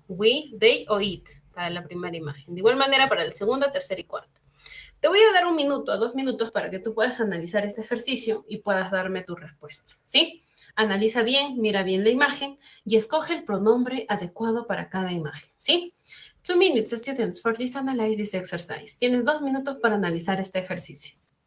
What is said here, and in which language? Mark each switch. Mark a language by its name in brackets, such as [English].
[English] We, they [Spanish] o it para la primera imagen. De igual manera para la segunda, tercera y cuarta. Te voy a dar 1 minuto a 2 minutos para que tú puedas analizar este ejercicio y puedas darme tu respuesta, ¿sí? Analiza bien, mira bien la imagen y escoge el pronombre adecuado para cada imagen, ¿sí? [English] 2 minutes, students, for this analyze this exercise. [Spanish] Tienes 2 minutos para analizar este ejercicio.